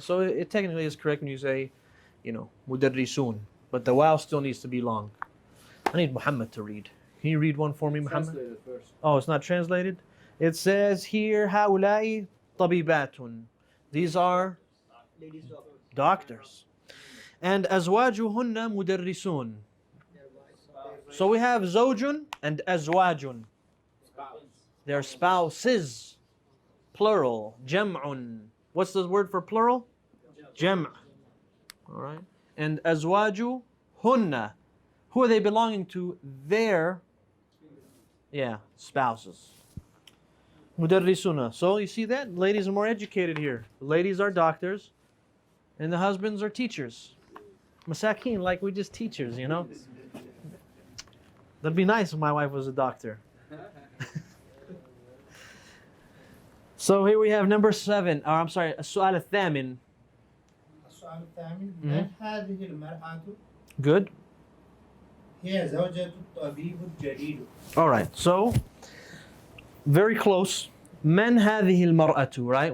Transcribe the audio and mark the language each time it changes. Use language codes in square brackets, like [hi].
[en] So it technically is correct when you say, mudarrisun. But the wow still needs to be long. I need Muhammad to read. Can you read one for me, Muhammad? Translated first. Oh, it's not translated? It says here, [ar] هؤلاء طبيبات. [en] These are Ladies doctors. doctors. [ar] And أزواجهن مدرسون. [en] So we have [ar] زوج [en] and [ar] أزواج. [en] They're spouses. Plural. [ar] جمع. [en] What's the word for plural? [ar] جمع. [en] All right. And [ar] أزواجهن. [en] Who are they belonging to? Their, spouses. Mudarrisuna. So you see that? Ladies are more educated here. The ladies are doctors and the husbands are teachers. Masakin, like we just teachers, you know? That'd be nice if my wife was a doctor. So here we have number 7, or I'm sorry, [ar] السؤال الثامن. السؤال الثامن من هذه المرأة؟ [en] Good. [ar] هي زوجة الطبيب الجديد. [en] All right, so very close. [ar] من هذه المرأة, [en] right?